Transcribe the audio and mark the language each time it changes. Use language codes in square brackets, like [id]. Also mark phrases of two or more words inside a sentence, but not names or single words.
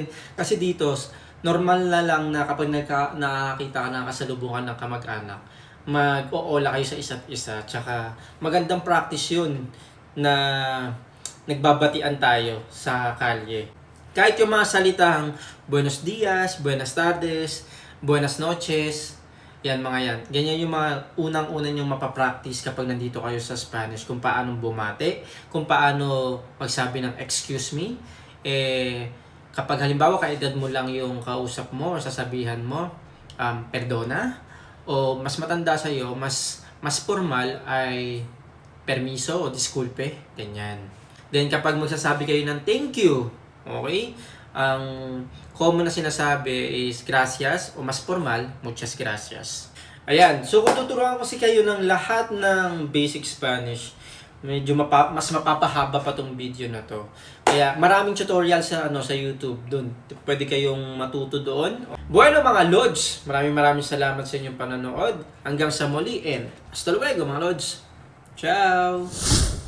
[tl] Kasi dito, normal na lang na kapag nakakita ka na kasalubungan ng kamag-anak, mag-o-hola kayo sa isa't isa. Tsaka magandang practice yun na nagbabatian tayo sa kalye. Kahit yung mga salitang [es] buenos dias, buenas tardes, buenas noches, [tl] yan mga yan. Ganyan yung mga unang-una yung mapapractice kapag nandito kayo sa Spanish. Kung paano bumate, kung paano magsabi ng [en] excuse me. [tl] Kapag halimbawa kaedad mo lang yung kausap mo o sasabihan mo, perdona, o mas matanda sa'yo, mas formal ay [es] permiso o disculpe, [tl] ganyan. Then kapag magsasabi kayo ng [en] thank you, [tl] okay? Ang common na sinasabi is gracias o mas formal, [es] muchas gracias. [tl] Ayan, so kung tuturuan ko kayo ng lahat ng [en] basic Spanish, [tl] Medyo mas mapapahaba pa tong video na to. Kaya maraming tutorial sa sa YouTube doon. Pwede kayong matuto doon. Bueno mga Lods, maraming salamat sa inyong panonood. Hanggang sa muli and [es] hasta luego [tl] mga Lods. Ciao!